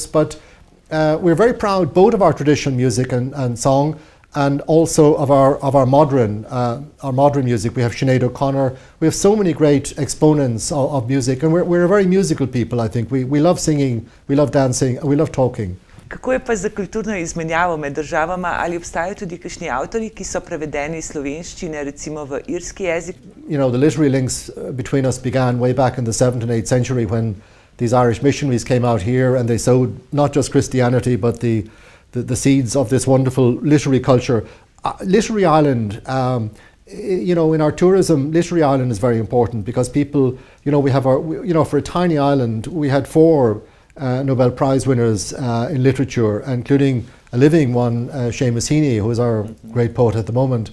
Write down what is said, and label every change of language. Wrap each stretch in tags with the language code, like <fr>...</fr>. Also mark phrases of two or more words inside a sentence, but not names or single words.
<en>But we're very proud both of our traditional music and song, and also of our modern music. We have Sinead O'Connor. We have so many great exponents of music, and we're a very musical people. I think we love singing, we love dancing, and we love talking.</en> <sl>Kako je pa za kulturno izmenjavo med državama? Ali obstajajo tudi kakšni avtorji, ki so prevedeni iz slovenščine, recimo v irski jezik?</sl> <en>You know, the literary links between us began way back in the 7th and 8th century when these Irish missionaries came out here and they sowed not just Christianity but the seeds of this wonderful literary culture. Literary Ireland, in our tourism, Literary Ireland is very important because people, we have for a tiny island, we had 4 Nobel Prize winners in literature, including a living one, Seamus Heaney, who is our great poet at the moment.</en>